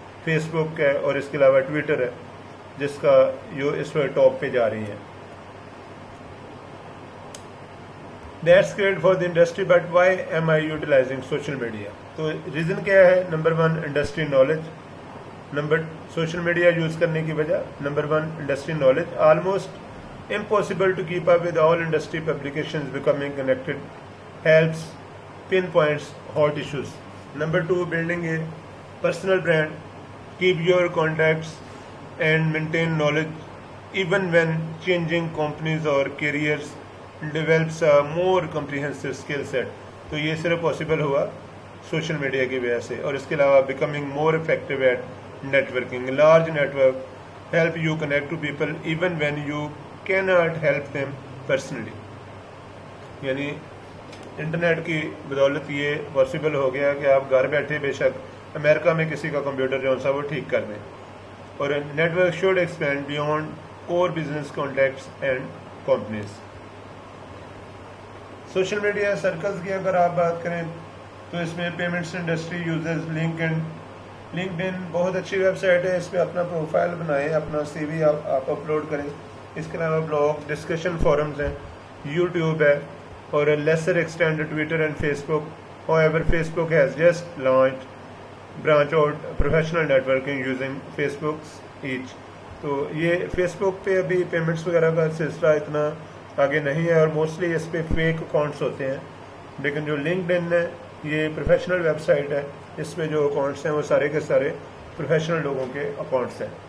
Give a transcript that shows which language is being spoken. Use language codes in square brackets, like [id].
[ur] Face بک ہے, اور اس کے علاوہ ٹویٹر ہے جس کا جو اس وقت ٹاپ پہ جا رہی ہے. [en] That's great for the industry, but why am I utilising social media. [ur] تو ریزن کیا ہے؟ Number 1 industry knowledge. Social media use کرنے کی وجہ number 1 industry knowledge. [en] Almost impossible to keep up with all industry publications becoming connected helps pinpoints hot issues. Number 2, building a personal brand. Keep your contacts and maintain knowledge even when changing companies or careers. Develops a more comprehensive skill set. [ur] تو یہ صرف possible ہوا social media کی وجہ سے. اور اس کے علاوہ [en] becoming more effective at networking. Large network help you connect to people even when you cannot help them personally. [ur] یعنی انٹرنیٹ کی بدولت یہ پاسبل ہو گیا کہ آپ گھر بیٹھے بے شک امریکہ میں کسی کا کمپیوٹر جو سا وہ ٹھیک کر دیں. [en] اور network should expand beyond core business contacts and companies. [ur] Social media circles کی اگر آپ بات کریں تو اس میں پیمنٹس انڈسٹری یوزرز لنکڈ ان بہت اچھی ویب سائٹ ہے. اس پہ اپنا پروفائل بنائیں, اپنا سی وی آپ اپلوڈ کریں. اس کے علاوہ بلاگ ڈسکشن فورمز ہیں, یوٹیوب ہے, اور lesser extend Twitter and face book. [en] However, Facebook has just launched branch out professional networking using Facebook's each. [ur] تو یہ فیس بک پہ ابھی پیمنٹس وغیرہ کا سلسلہ اتنا آگے نہیں ہے, اور موسٹلی اس پہ فیک اکاؤنٹس ہوتے ہیں. لیکن جو لنکڈ ان ہے یہ پروفیشنل ویب سائٹ ہے, اس میں جو اکاؤنٹس ہیں وہ سارے کے سارے پروفیشنل لوگوں کے اکاؤنٹس ہیں.